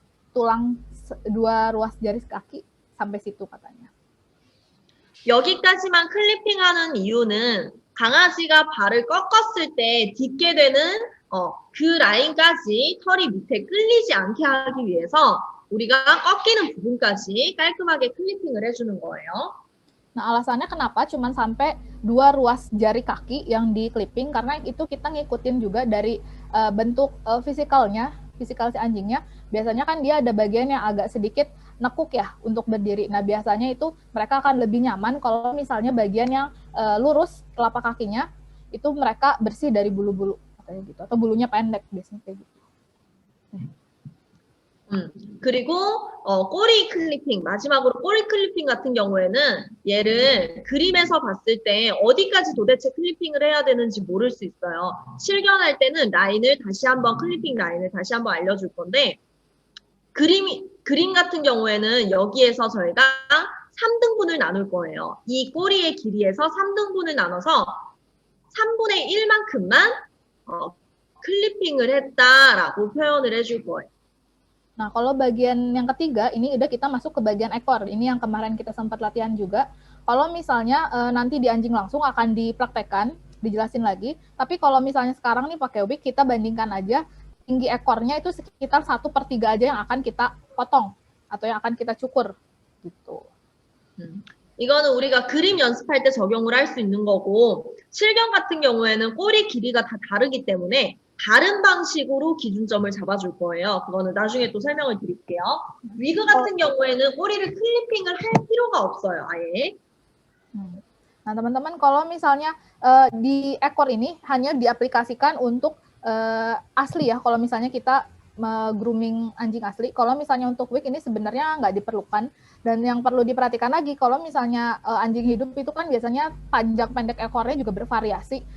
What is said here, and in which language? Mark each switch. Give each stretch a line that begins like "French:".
Indonesian: Tulang 2 ruas jari kaki sampai situ katanya.
Korean: 여기까지만 클리핑하는 이유는 강아지가 발을 꺾었을 때 딛게 되는 그 라인까지 털이 밑에 끌리지 않게 하기 위해서 우리가 꺾이는 부분까지 깔끔하게 클리핑을 해주는 거예요.
Indonesian: Nah, alasannya kenapa cuman sampai 2 ruas jari kaki yang di clipping, karena itu kita ngikutin juga dari bentuk fisikal si anjingnya. Biasanya kan dia ada bagian yang agak sedikit nekuk ya untuk berdiri. Nah, biasanya itu mereka akan lebih nyaman kalau misalnya bagian yang lurus telapak kakinya itu mereka bersih dari bulu-bulu katanya gitu, atau bulunya pendek biasanya kayak gitu.
Korean: 그리고 꼬리 클리핑, 마지막으로 꼬리 클리핑 같은 경우에는 얘를 그림에서 봤을 때 어디까지 도대체 클리핑을 해야 되는지 모를 수 있어요. 실견할 때는 라인을 다시 한번 클리핑 라인을 다시 한번 알려줄 건데 그림 같은 경우에는 여기에서 저희가 3등분을 나눌 거예요. 이 꼬리의 길이에서 3등분을 나눠서 3분의 1만큼만 클리핑을 했다라고 표현을 해줄 거예요.
Indonesian: Nah, kalau bagian yang ketiga, ini udah kita masuk ke bagian ekor. Ini yang kemarin kita sempat latihan juga. Kalau misalnya nanti di anjing langsung akan dipraktekkan, dijelasin lagi. Tapi kalau misalnya sekarang nih pakai wig, kita bandingkan aja tinggi ekornya itu sekitar 1/3 aja yang akan kita potong atau yang akan kita cukur gitu.
Korean: 이거는 우리가 그림 연습할 때 적용을 할 수 있는 거고 실견 같은 경우에는 꼬리 길이가 다 다르기 때문에 다른 방식으로 기준점을 잡아줄 거예요. 그거는 나중에 또 설명을 드릴게요. 위그 같은 경우에는 꼬리를 클리핑을 할 필요가 없어요, 아예.
Indonesian: Nah, teman-teman, kalau misalnya di ekor ini hanya diaplikasikan untuk asli ya, kalau misalnya kita grooming anjing asli. Kalau misalnya untuk wig ini sebenarnya nggak diperlukan. Dan yang perlu diperhatikan lagi, kalau misalnya anjing hidup itu kan biasanya panjang pendek ekornya juga bervariasi.